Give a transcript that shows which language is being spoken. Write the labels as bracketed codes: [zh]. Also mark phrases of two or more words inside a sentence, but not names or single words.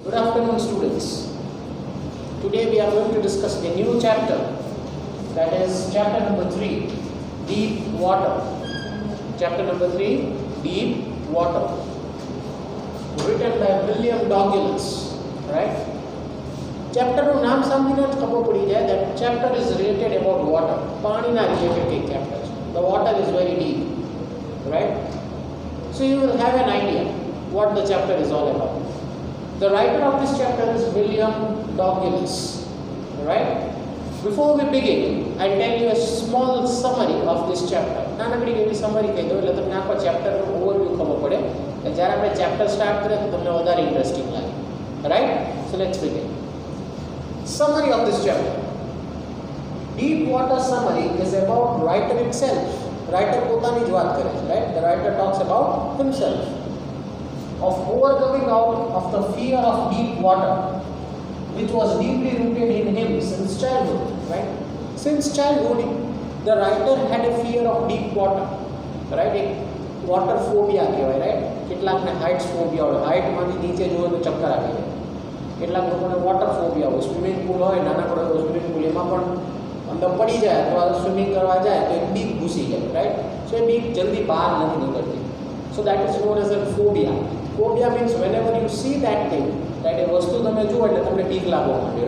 [en] Good afternoon, students. Today we are going to discuss a new chapter, that is chapter number 3, Deep Water. Chapter number 3, Deep Water, written by William Douglas. Right? Chapter [gu] નું નામ સાંભળીને જ ખબર પડી જાય [en] that chapter is related about water. [gu] પાણીના related એક chapter છે. [en] The water is very deep. Right? So you will have an idea what the chapter is all about. The writer of this chapter is William Douglas. Right? Before we begin, I'll tell you a small summary of this chapter. [gu] નાનકડી એવી summary કહી દઉં એટલે તમને આખો chapter નો overview ખબર પડે. જ્યારે આપણે chapter start કરીએ તો તમને વધારે interesting લાગે. Right? [en] So let's begin. Summary of this chapter. Deep water summary is about writer itself. [gu] Writer પોતાની જ વાત કરે છે. [en] Right? The writer talks about himself. Of overcoming out of the fear of deep water, which was deeply rooted in him since childhood. Right? Since childhood, the writer had a fear of deep water. Right? એક water phobia કહેવાય. Right? [gu] કેટલાકને [en] heights phobia [gu] હોય. height માંથી નીચે જુઓ તો ચક્કર આવી જાય. કેટલાક લોકોને [en] water phobia [gu] હોય. [en] swimming pool [gu] હોય, નાનકડો [en] swimming pool, [gu] એમાં પણ અંદર પડી જાય અથવા સ્વિમિંગ કરવા જાય તો એક બીક ઘૂસી જાય. [en] રાઈટ? સો [gu] એ બીક જલ્દી બહાર નથી નીકળતી. [en] so that is known as a phobia. phobia means whenever you see that thing, right, [gu] એ વસ્તુ તમે જુઓ એટલે તમને બીક લાગવા માંડે.